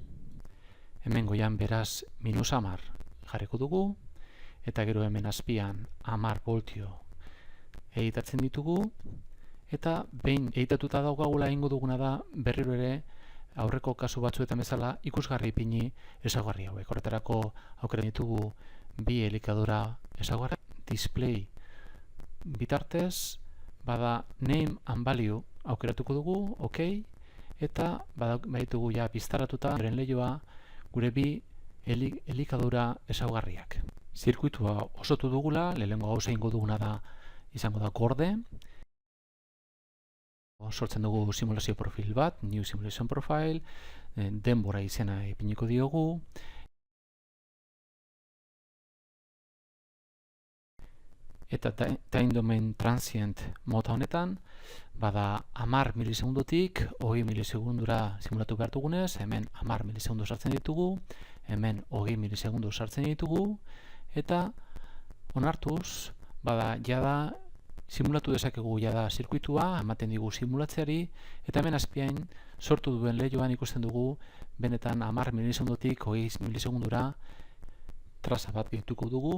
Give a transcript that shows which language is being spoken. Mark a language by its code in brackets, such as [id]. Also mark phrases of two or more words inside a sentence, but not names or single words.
[eu] Hemen goian beraz -10 jarriko dugu, eta gero hemen azpian 10 voltio editatzen ditugu, eta behin editatuta daukagula egingo duguna da berriro ere aurreko kasu batzuetan bezala ikusgarri ipini ezaugarri hauek. Horretarako aukeratzen ditugu bi elikadura ezaugarri, display bitartez, bada [en] name and value [eu] aukeratuko dugu, OK, eta baditugu ja biztaratuta beren lehioa gure bi elikadura ezaugarriak. Zirkuitua osotu dugula, lehenengo gauza egingo duguna da izango da gorde. Sortzen dugu simulazio profil bat, [en] new simulation profile, [eu] denbora izena ipiniko diogu, eta [en] time domain transient [eu] mota honetan, bada 10 milisegundotik 20 milisegundura simulatu behar dugunez, hemen 10 milisegundu sartzen ditugu, hemen 20 milisegundu sartzen ditugu, eta onartuz, bada jada simulatu dezakegu jada zirkuitua, ematen digu simulatzeari, eta hemen azpian sortu duen lehioan ikusten dugu, benetan 10 milisegundotik 20 milisegundura traza bat dituko dugu.